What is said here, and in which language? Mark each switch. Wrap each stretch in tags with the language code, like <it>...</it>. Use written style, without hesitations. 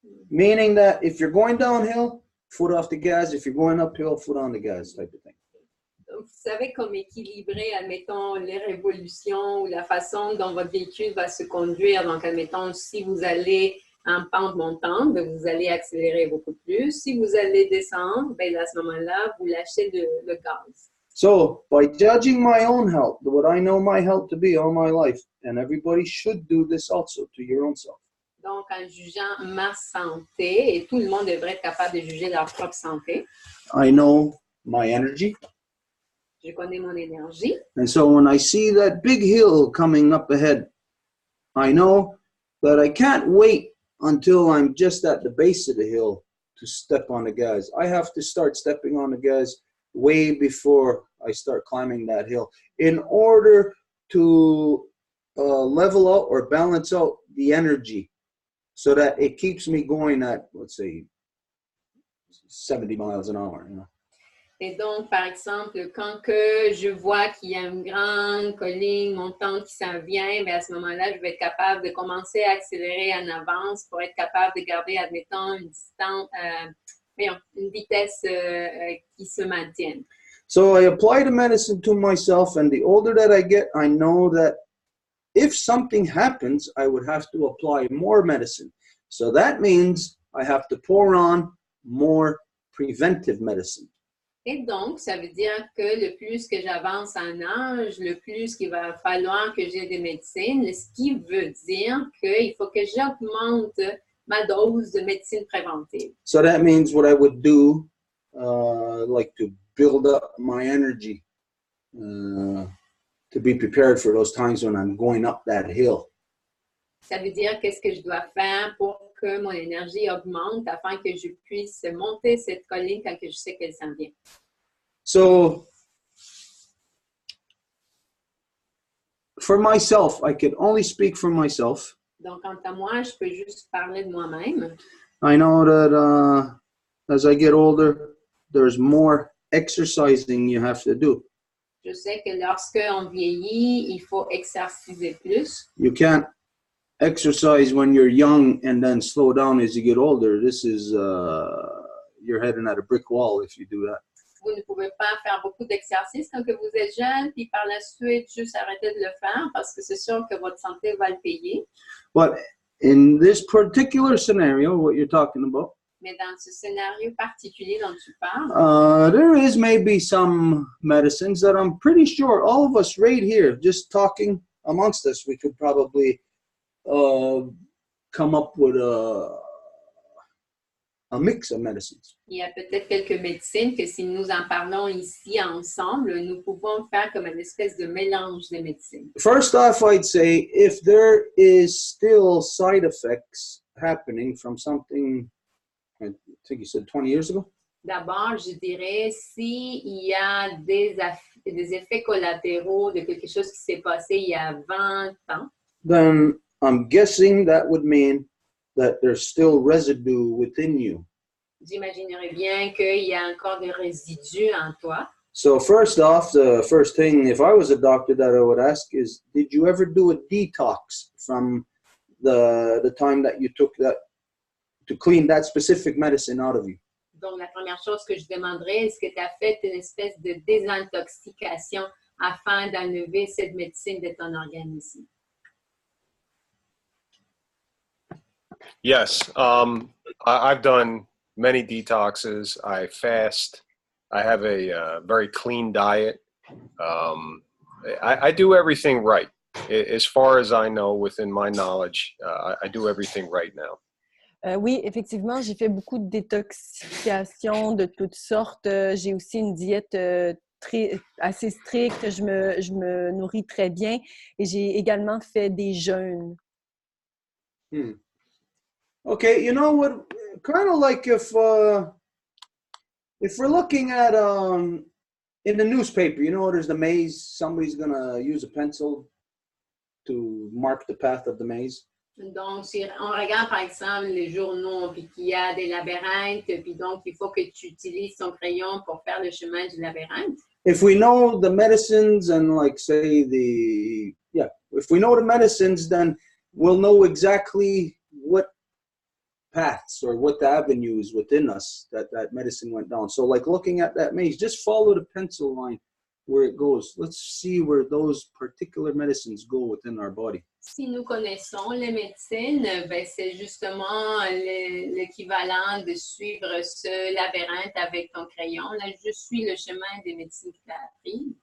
<en>Meaning that if you're going downhill, foot off the gas. If you're going uphill, foot on the gas type of thing.</en> <fr>Donc, vous savez comme équilibrer, admettons, les révolutions ou la façon dont votre véhicule va se conduire. Donc, admettons, si vous allez en pente montante, ben, vous allez accélérer beaucoup plus. Si vous allez descendre, ben, à ce moment-là, vous lâchez le gaz.</fr> <en>So, by judging my own health, what I know my health to be all my life, and everybody should do this also to your own self.</en> <fr>Donc, en jugeant ma santé, et tout le monde devrait être capable de juger leur propre santé.</fr> <en>I know my energy.</en> <fr>Je connais mon énergie.</fr> <en>And so when I see that big hill coming up ahead, I know that I can't wait until I'm just at the base of the hill to step on the gas. I have to start stepping on the gas way before I start climbing that hill in order to level out or balance out the energy so that it keeps me going at, let's say, 70 miles an hour, you know.</en> <fr>Et donc, par exemple, quand que je vois qu'il y a une grande colline montante qui s'en vient, bien à ce moment-là, je vais être capable de commencer à accélérer en avance pour être capable de garder, admettons, une distance, une vitesse qui se maintienne.</fr> <en>So I apply the medicine to myself, and the older that I get, I know that if something happens, I would have to apply more medicine. So that means I have to pour on more preventive medicine.</en> <fr>Et donc, ça veut dire que le plus que j'avance en âge, le plus qu'il va falloir que j'ai des médecines, ce qui veut dire qu'il faut que j'augmente ma dose de médecine préventive.</fr> <en>So that means what I would do, like to build up my energy, to be prepared for those times when I'm going up that hill.</en> <fr>Ça veut dire qu'est-ce que je dois faire pour que mon énergie augmente afin que je puisse monter cette colline quand que je sais qu'elle s'en vient.</fr> <en>So, for myself, I can only speak for myself.</en> <fr>Donc, quant à moi, je peux juste parler de moi-même.</fr> <en>I know that as I get older, there's more exercising you have to do.</en> <fr>Je sais que lorsque on vieillit, il faut exerciser plus.</fr> <en>You can't exercise when you're young and then slow down as you get older. This is, you're heading at a brick wall if you do that.</en> <fr>Vous ne pouvez pas faire beaucoup d'exercices quand que vous êtes jeune, puis par la suite, juste arrêter de le faire parce que c'est sûr que votre santé va le payer.</fr> <en>But in this particular scenario, what you're talking about,</en> <fr>Mais dans ce scénario particulier dont tu parles,</fr> <en>there is maybe some medicines that I'm pretty sure all of us right here, just talking amongst us, we could probably come up with a mix of medicines.</en> <fr>il y a peut-être quelques médecines que si nous en parlons ici ensemble, nous pouvons faire comme une espèce de mélange de médecines.</fr> <en>First off, I'd say if there is still side effects happening from something, I think you said 20 years ago?</en> <fr>D'abord, je dirais s'il y a des effets collatéraux de quelque chose qui s'est passé il y a 20 ans,</fr> <en>then I'm guessing that would mean that there's still residue within you.</en> <fr>j'imaginerais bien qu'il y a encore des résidus en toi.</fr> <en>So first off, the first thing, if I was a doctor, that I would ask is, did you ever do a detox from the time that you took that to clean that specific medicine out of you?</en> <fr>Donc, la première chose que je demanderais, est-ce que tu as fait une espèce de désintoxication afin d'enlever cette médecine de ton organisme?</fr> <en>Yes, I've done many detoxes. I fast. I have a very clean diet. I do everything right. As far as I know, within my knowledge, I do everything right now.</en> <fr>Oui, effectivement, j'ai fait beaucoup de détoxification de toutes sortes. J'ai aussi une diète assez stricte. Je me nourris très bien et j'ai également fait des jeûnes.</fr> <en>Okay, you know what? Kind of like if we're looking at in the newspaper, you know, there's the maze. Somebody's gonna use a pencil to mark the path of the maze.</en> <fr>Donc, si on regarde par exemple les journaux, puis qu'il y a des labyrinthes, puis donc il faut que tu utilises ton crayon pour faire le chemin du labyrinthe.</fr> <en>If we know the medicines and like say if we know the medicines, then we'll know exactly what paths or what the avenues within us that medicine went down. So like looking at that maze, just follow the pencil line where it goes. Let's see where those particular medicines go within our body.</en> <fr>Si nous connaissons les médecines, ben c'est justement l'équivalent de suivre ce labyrinthe avec ton crayon. Là, je suis le chemin des médecines que tu as appris.</fr>